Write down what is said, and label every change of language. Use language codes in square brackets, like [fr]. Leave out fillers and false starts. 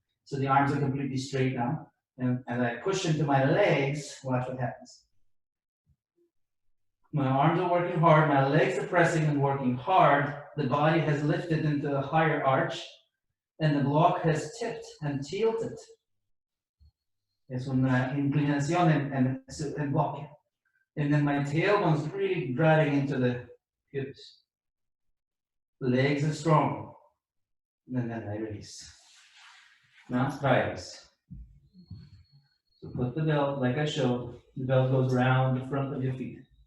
[en] So the arms are completely straight now. And as I push into my legs, watch what happens. My arms are working hard, my legs are pressing and working hard. The body has lifted into a higher arch, and the block has tipped and tilted. [es] Es una inclinación en bloque. [en] And then my tailbone's really driving into the hips. Legs are strong. And then I release. Now try this. So put the belt, like I showed, the belt goes around the front of your feet.